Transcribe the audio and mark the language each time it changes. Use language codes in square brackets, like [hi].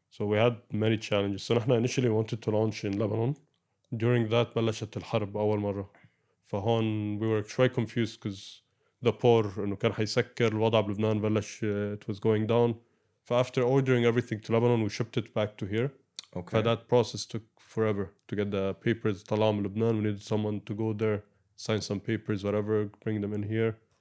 [en] So we had many challenges. So نحن initially wanted to launch in Lebanon. During that [ar] بلشت الحرب أول مرة. فهون [en] we were quite confused because the poor [ar] إنه كان حيسكر الوضع بلبنان بلش [en] it was going down. After ordering everything to Lebanon, we shipped it back to here. Okay. That process took forever to get the papers. [ar] طلعوا من [en] Lebanon, we needed someone to go there, sign some papers, whatever, bring them in here.